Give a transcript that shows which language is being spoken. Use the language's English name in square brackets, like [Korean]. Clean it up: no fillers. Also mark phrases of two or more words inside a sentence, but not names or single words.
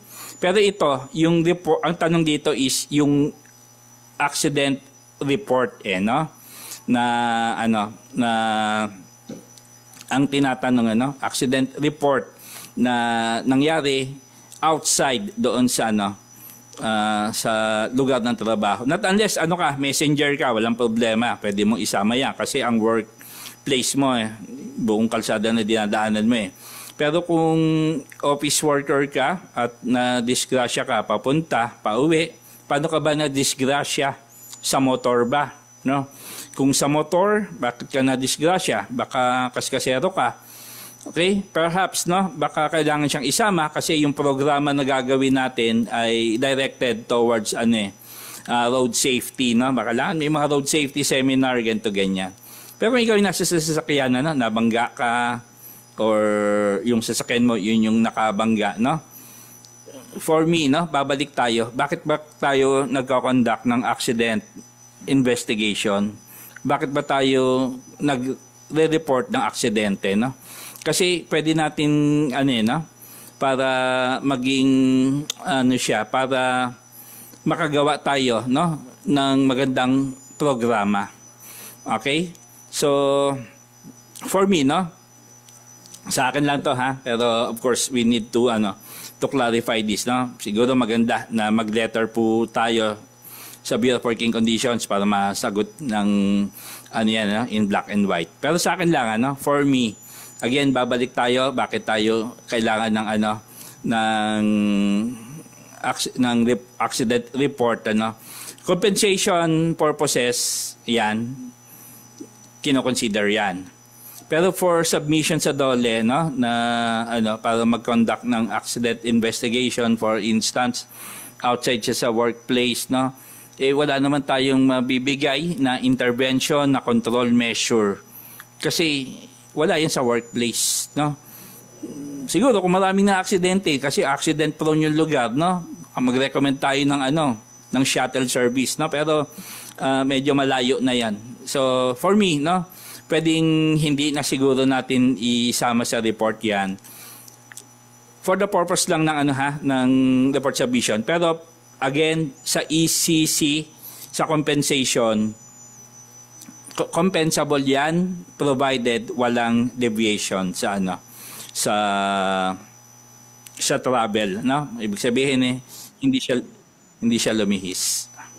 [Filipino] Pero ito, yung report, ang tanong dito is yung [English] accident report, [Filipino] no? Na ang tinatanong, [English] accident report [Filipino] na nangyari outside doon sa sa lugar ng trabaho. [English] Not unless [Filipino] messenger ka, walang problema. Pwede mong isama yan kasi ang workplace mo buong kalsada na dinadaanan mo Pero kung [English] office worker [Filipino] ka at na-disgrasya ka, papunta, pauwi, paano ka ba na-disgrasya? Sa motor ba? No? Kung sa motor, bakit ka na-disgrasya? Baka kaskasero ka. [English] Okay? Perhaps, [Filipino] baka kailangan siyang isama kasi yung programa na gagawin natin ay [English] directed towards road safety. [Filipino] Baka kailangan may mga [English] road safety seminar, [Filipino] ganito, ganyan. Pero kung ikaw yung nasa sasakyan, nabangga ka, or yung sasakyan mo, yun yung nakabangga, [English] For me, [Filipino] babalik tayo. Bakit ba tayo nagko-conduct ng accident investigation? Bakit ba tayo nagre-report ng aksidente, Kasi pwede natin para maging para makagawa tayo, ng magandang programa. [English] Okay? So for me, [Filipino] sa akin lang to pero [English] of course we need to to clarify this, [Filipino] Siguro maganda na mag-letter po tayo sa Bureau of Working Conditions para masagot ng [English] in black and white. [Filipino] Pero sa akin lang [English] for me, again [Filipino] babalik tayo bakit tayo kailangan ng [English] accident report, compensation purposes [Filipino] yan kino-consider yan. Pero [English] for submission [Filipino] sa DOLE, para mag-conduct ng [English] accident investigation, for instance, outside [Filipino] siya sa workplace, wala naman tayong mabibigay na intervention, na [English] control measure. [Filipino] Kasi wala yan sa workplace, Siguro kung maraming na aksidente, kasi [English] accident prone [Filipino] yung lugar, mag-recommend tayo ng [English] shuttle service, [Filipino] Pero medyo malayo na yan. [English] So for me, [Filipino] pwedeng hindi na siguro natin isama sa report yan [English] for the purpose [Filipino] lang ng ng [English] report submission. [Filipino] Pero again, sa ECC, sa compensation, compensable yan provided walang deviation sa sa travel, Ibig sabihin hindi siya lumihis.